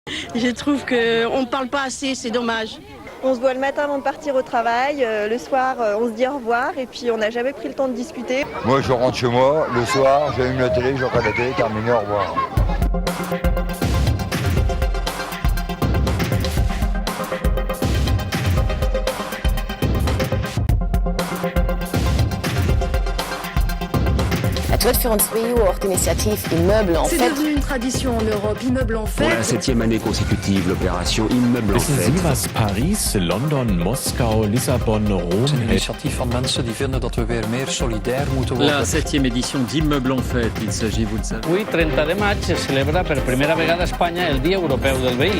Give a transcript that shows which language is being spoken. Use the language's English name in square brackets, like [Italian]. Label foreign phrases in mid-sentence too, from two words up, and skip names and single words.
[French] Je trouve qu'on ne parle pas assez, c'est dommage. On se voit le matin avant de partir au travail, le soir on se dit au revoir et puis on n'a jamais pris le temps de discuter. Moi je rentre chez moi, le soir j'allume la télé, je regarde la télé, terminé, au revoir. [Dutch] Het wordt voor ons EU ook l'initiative Immeuble en [French] C'est Fête. devenu une tradition en Europe, Immeuble en Pour la Fête. 7e année consécutive, l'opération Immeuble en [German] Wissen Sie, [French] Fête. [German] was Paris, London, Moskau, Lissabon, [Dutch] Het is een [German] Rom... [Dutch] initiatief van mensen die vinden dat we weer meer solidair moeten worden. [French] La 7e édition d'Immeuble en Fête, il s'agit, vous le savez. [Catalan] Avui, 30 de maig, se celebra per primera vegada a Espanya el Dia Europeu del Veí.